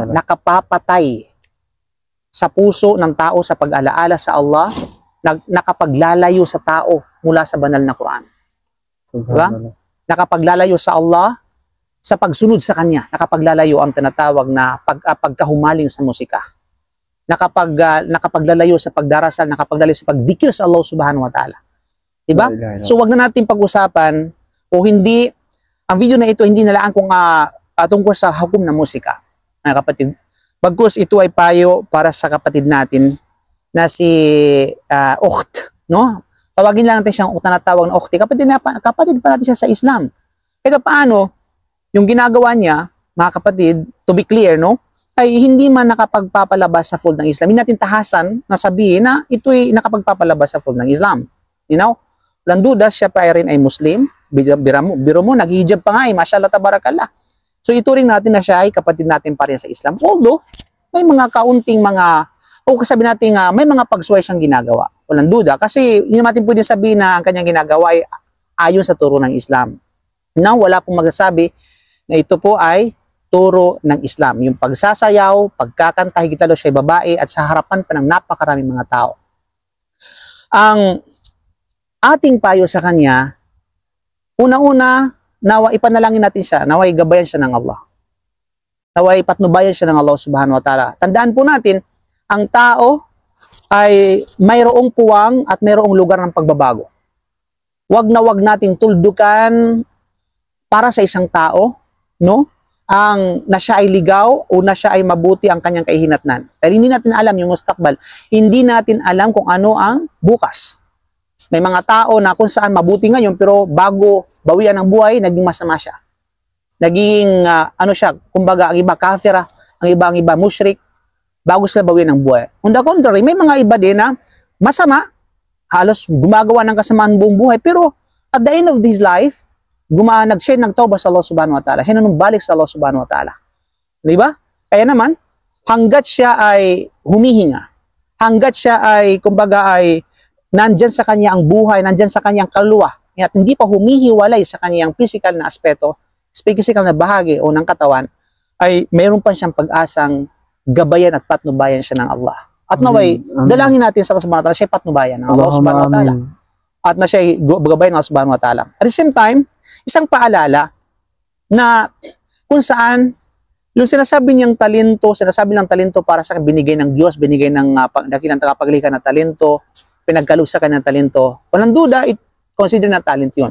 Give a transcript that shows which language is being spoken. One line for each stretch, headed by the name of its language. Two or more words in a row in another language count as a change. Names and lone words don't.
Filipino: Nakapapatay sa puso ng tao sa pag-alaala sa Allah, nakapaglalayo sa tao mula sa banal na Quran. Diba? Nakapaglalayo sa Allah sa pagsunod sa kanya. Nakapaglalayo ang tinatawag na pagkahumaling sa musika. Nakapaglalayo sa pagdarasal, nakapaglalayo sa pagdikir sa Allah
Arabic: سبحانه وتعالى.
Filipino: Diba? So wag na natin pag-usapan o hindi, ang video na ito hindi nalaan kung tungkol sa hukom na musika, mga kapatid. Bagkus ito ay payo para sa kapatid natin na si ukht, no? Tawagin lang natin siyang tinatawag na ukhti. Kapatid pa natin siya sa Islam. Kaya paano yung ginagawa niya, mga kapatid,
English: to be clear, no?
Filipino: Ay hindi man nakapagpapalabas sa fold ng Islam. Hindi natin tahasan na sabihin na ito'y nakapagpapalabas sa fold ng Islam.
English: You know?
Filipino: Walang duda, siya pa rin ay Muslim. Biro mo, nag-hijab pa nga eh.
Arabic: ما شاء الله، تبارك الله.
Filipino: So ituring natin na siya ay kapatid natin pa rin sa Islam. Although, may mga kaunting mga, o sabi natin may mga pagsuway siyang ginagawa. Walang duda. Kasi hindi natin pwedeng sabihin na ang kanyang ginagawa ay ayon sa turo ng Islam. Now, wala pong magsasabi na ito po ay turo ng Islam. Yung pagsasayaw, pagkakanta, higit lalo siya babae at sa harapan pa ng napakaraming mga tao. Ang ating payo sa kanya, una-una, nawa ipanalangin natin siya, nawa igabayan siya ng Allah. Nawa ipatnubayan siya ng Allah
Arabic: سبحانه وتعالى.
Filipino: Tandaan po natin, ang tao ay mayroong puwang at mayroong lugar ng pagbabago. Wag na wag nating tuldukan para sa isang tao, no? Na siya ay ligaw o na siya ay mabuti ang kanyang kahihinatnan. Dahil hindi natin alam yung mustakbal. Hindi natin alam kung ano ang bukas. May mga tao na kung saan mabuti ngayon pero bago bawian ng buhay, naging masama siya. Naging siya, kumbaga ang iba kafira, ang iba mushrik, bago sila bawian ng buhay.
English: On the contrary,
Filipino: may mga iba din na masama, halos gumagawa ng kasamaan buong buhay, pero
English: at the end of this life,
Filipino: nag-share ng tawbah sa Allah
Arabic: سبحانه وتعالى.
Filipino: Siya balik sa Allah
Arabic: سبحانه وتعالى.
Filipino: Diba? Kaya naman, hanggat siya ay humihinga, hanggat siya ay, kumbaga ay, nandyan sa kanya ang buhay, nandyan sa kanyang kaluluwa, at hindi pa humihiwalay sa kanyang physical na aspeto, physical na bahagi o ng katawan, ay mayroon pa siyang pag-asang gabayan at patnubayan siya ng Allah. At naway, dalangin natin sa Allah
Arabic: سبحانه وتعالى,
Filipino: siya patnubayan ng Allah
Arabic: سبحانه وتعالى.
Filipino: At na siya gabayan ng Allah
Arabic: سبحانه وتعالى.
English: At the same time,
Filipino: isang paalala na kung saan yung sinasabi ng talento para sa binigay ng Diyos, binigay ng dakilang tagapaglikha na talento, pinagkaloob sa kanyang talento, walang duda, consider na talent yun.